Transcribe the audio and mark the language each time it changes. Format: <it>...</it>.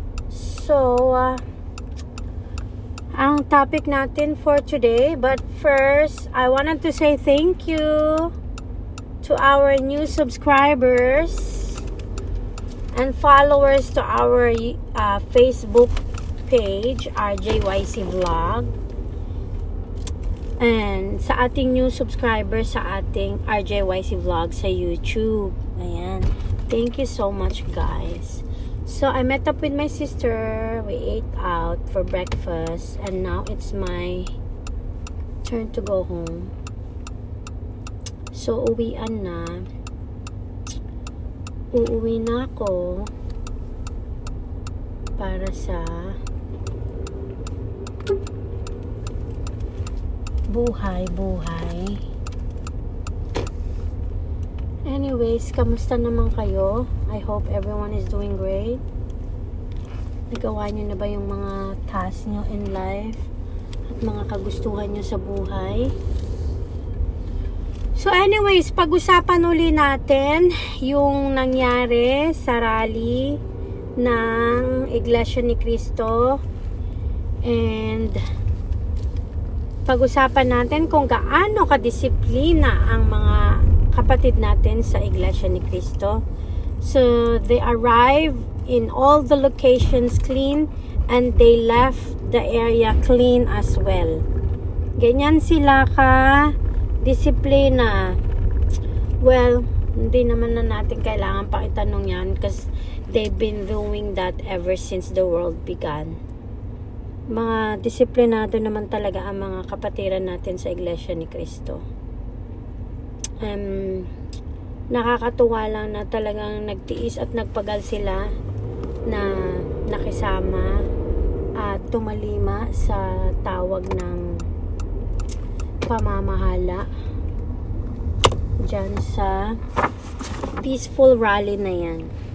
<en>So, ang topic natin for today, but first I wanted to say thank you to our new subscribers and followers to our Facebook page, RJYC Vlog, and</en> <tl>sa ating</tl> <en>new subscribers sa ating RJYC Vlog sa YouTube. Ayan, thank you so much guys. So, I met up with my sister. We ate out for breakfast. And now, it's my turn to go home.</en> <tl>So, uwian na. Uuwi na ako para sa buhay. Anyways, kamusta naman kayo?</tl> <en>I hope everyone is doing great.</en> <tl>Nagawa nyo na ba yung mga tasks nyo</tl> <en>in life?</en> <tl>At mga kagustuhan nyo sa buhay? So anyways, pag-usapan uli natin yung nangyari sa rally ng Iglesia ni Cristo. And pag-usapan natin kung gaano kadisiplina ang mga kapatid natin sa Iglesia ni Cristo.</tl> <en>So they arrived in all the locations clean and they left the area clean as well.</en> <tl>Ganyan sila ka disiplina.</tl> <en>Well,</en> <tl>hindi naman na natin kailangan pang itanong yan</tl> <en>because they've been doing that ever since the world began.</en> <tl>Mga disiplinado naman talaga ang mga kapatiran natin sa Iglesia ni Cristo. Nakakatuwa lang na talagang nagtiis at nagpagal sila na nakisama at tumalima sa tawag ng pamamahala dyan sa</tl> <en>peaceful rally</en> <tl>na yan.</tl>